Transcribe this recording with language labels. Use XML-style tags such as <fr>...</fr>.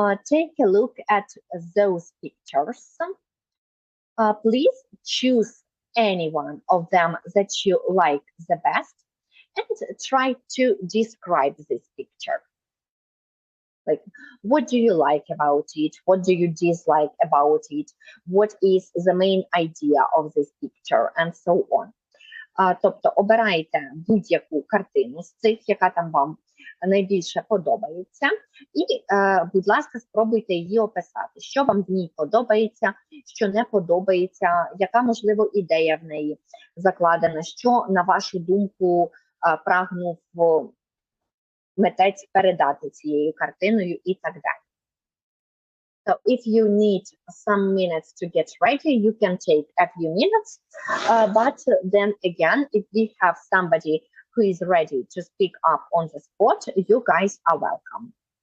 <en>Take a look at those pictures. Please choose any one of them that you like the best and try to describe this picture. Like, what do you like about it? What do you dislike about it? What is the main idea of this picture? And so on.</en> <uk>Тобто обирайте будь-яку картину з цих, яка там вам найбільше подобається, і, будь ласка, спробуйте її описати, що вам в ній подобається, що не подобається, яка, можливо, ідея в неї закладена, що, на вашу думку, прагнув митець передати цією картиною і так далі.</uk> <en>So if you need some minutes to get ready, you can take a few minutes. But then again, if we have somebody who is ready to speak up on the spot, you guys are welcome.</en>